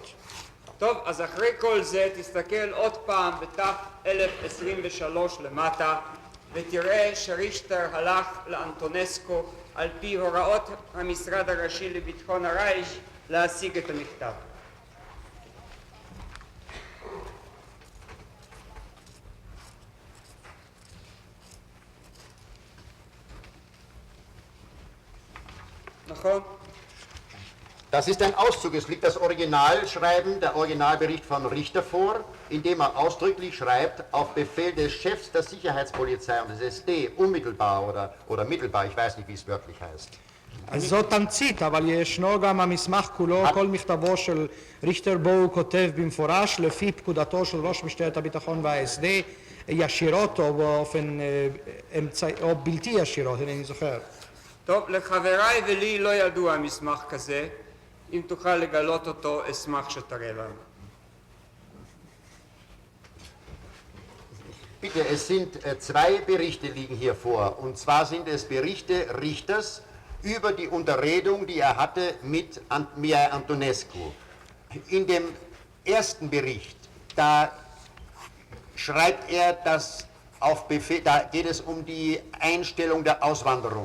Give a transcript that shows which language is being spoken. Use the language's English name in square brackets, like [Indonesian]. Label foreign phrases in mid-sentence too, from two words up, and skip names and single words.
[Hebrew] טוב, אז אחרי כל זה תסתכל עוד פעם בת' 1023 למטה, ותראה שריכטר הלך לאנטונסקו על פי הוראות המשרד הראשי לביטחון הרייך להשיג את המכתב. נכון? [German] Das ist ein Auszug, es liegt das Originalschreiben, der Originalbericht von Richter vor, in dem er ausdrücklich schreibt, auf Befehl des Chefs der Sicherheitspolizei und des SD, unmittelbar oder mittelbar, ich weiß nicht, wie es wörtlich heißt. [Hebrew] אז זאת תמצית, אבל ישנו גם המסמך כולו, כל מכתבו של ריכטר בו הוא כותב במפורש לפי פקודתו של ראש משטרת הביטחון וה-SD, ישירות או באופן או בלתי ישירות, אינני זוכר. טוב, לחבריי ולי לא ידוע מסמך כזה, אם תוכל לגלות אותו, אשמח שתראה לנו. [German] Bitte, es sind zwei Berichte liegen hier vor, und zwar sind es Berichte Richters über die Unterredung, die er hatte mit Mihai Antonescu. In dem ersten Bericht, da schreibt er, dass auf Befehl, da geht es um die Einstellung der Auswanderung.